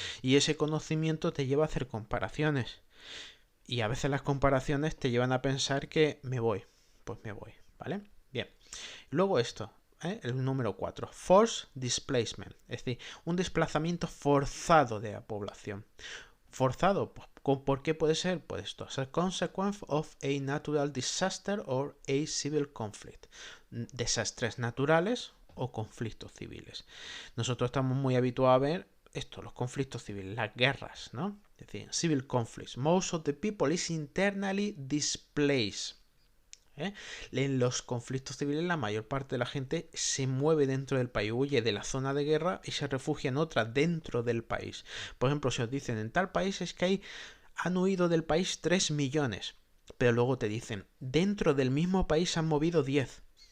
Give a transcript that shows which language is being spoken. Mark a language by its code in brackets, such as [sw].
[es] Y ese conocimiento te lleva a hacer comparaciones. Y a veces las comparaciones te llevan a pensar que me voy. Pues me voy, ¿vale? Bien. Luego esto, el número 4. [en] Forced displacement. [es] Es decir, un desplazamiento forzado de la población. Forzado, ¿por qué puede ser? Pues esto, [en] as a consequence of a natural disaster or a civil conflict. [es] Desastres naturales o conflictos civiles. Nosotros estamos muy habituados a ver esto, los conflictos civiles, las guerras, ¿no? Es decir, [en] civil conflicts. Most of the people is internally displaced. [es] En los conflictos civiles la mayor parte de la gente se mueve dentro del país, huye de la zona de guerra y se refugia en otra dentro del país. Por ejemplo, si os dicen en tal país es que han huido del país 3 millones, pero luego te dicen dentro del mismo país se han movido 10.